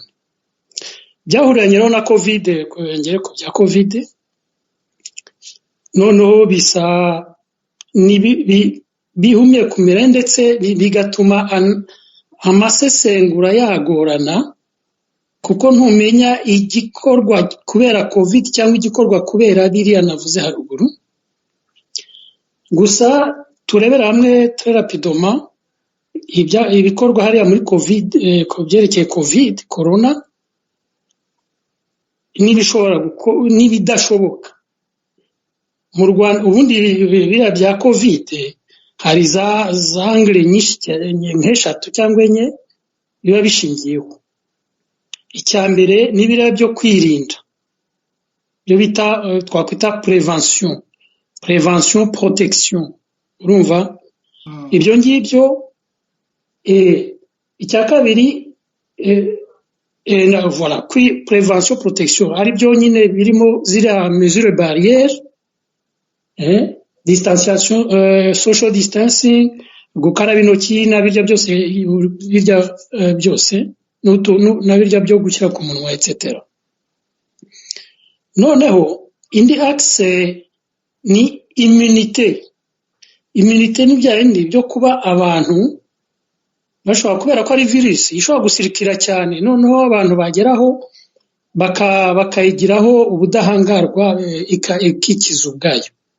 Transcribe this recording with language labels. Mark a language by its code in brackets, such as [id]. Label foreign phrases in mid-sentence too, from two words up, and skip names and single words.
[rw] Byahuranye rero na covid, ngere ku bya covid, noneho bisa bihumye kumera, ndetse bigatuma amasesengura yagorana, kuko ntumenya igikorwa kubera covid cyangwa igikorwa kubera biriya navuze haruguru. Gusa turebera hamwe [fr] très rapidement [rw] ibikorwa hariya muri covid, kubyerekeye covid corona, n'ibidashoboka mu Rwanda. Ubundi biriya bya covid hari za angle nyinshi nk'eshatu cyangwa enye biba bishingiyeho. Icya mbere ni biriya byo kwirinda, byo bita twakwita [en] prevention protection, [rw] urumva ibyo ngibyo. Icya kabiri voilà, [en] prevention protection [rw] ari byo nyine birimo ziriya [fr] mesure barrière, distanciation, [en] social distancing, [rw] gukaraba intoki na birya byose na birya byo gushyira ku munwa etc. Noneho indi axe ni immunité ni bya bindi byo kuba abantu bashobora, kubera ko ari virusi ishobora gusirikira cyane, noneho abantu bageraho bakayigiraho ubudahangarwa ikikiza ubwayo.